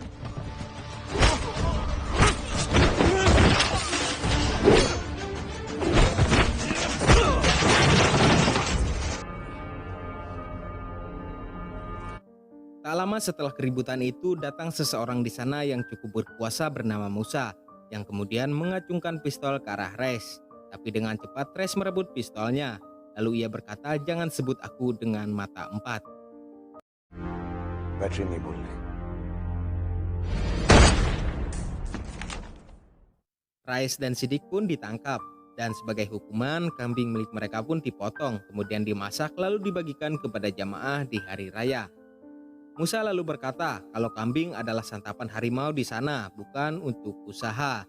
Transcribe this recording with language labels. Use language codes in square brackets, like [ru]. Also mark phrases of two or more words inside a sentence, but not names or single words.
[id] Tak lama setelah keributan itu datang seseorang di sana yang cukup berkuasa bernama Musa yang kemudian mengacungkan pistol ke arah Res. Tapi dengan cepat Res merebut pistolnya. Lalu ia berkata, jangan sebut aku dengan Mata Empat. [hi] बैटरी नहीं बोलनी। [id] Rais dan Sidik pun ditangkap dan sebagai hukuman kambing milik mereka pun dipotong kemudian dimasak lalu dibagikan kepada jamaah di hari raya. Musa lalu berkata kalau kambing adalah santapan harimau di sana, bukan untuk usaha.